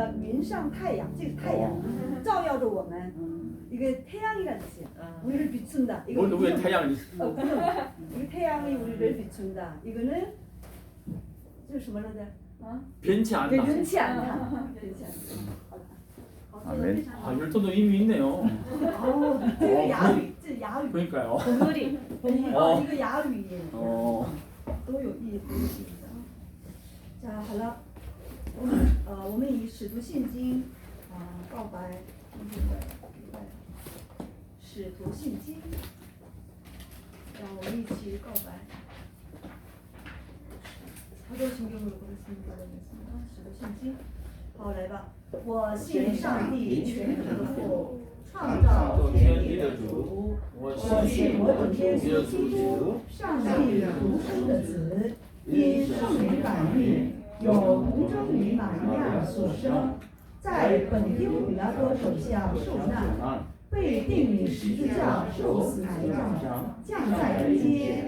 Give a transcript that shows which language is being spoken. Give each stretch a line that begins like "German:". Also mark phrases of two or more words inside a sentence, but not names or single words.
Chinese: 云上太阳，这个太阳照耀着我们。
Korean: 이게 태양이라는 뜻이에요. 우리를 비춘다. 이거 왜 태양이? 이게 태양이 우리를 비춘다.
Chinese: 이거는 这是什么来着？
Korean: 변치 않다. 변치 않다. 변치 않다. 아멘. 아, 열도도 의미 있네요.
Chinese: 这个哑语，这哑语。
Korean: 그러니까요. 동물이. 이거
Chinese: 哑语。 都有意义，都有意义的。자，好了，我们以使徒信经告白使徒信经，让我们一起告白。
Korean: 사도신경으로 보겠습니다.
Chinese: 使徒信经。好，来吧。我信上帝全能的父，创造天地的主。我信我主耶稣基督，上帝独生的子，因圣灵感孕，有童贞女玛利亚所生，在本丢比拉多手下受难，被钉于十字架，受死埋葬，降在人间。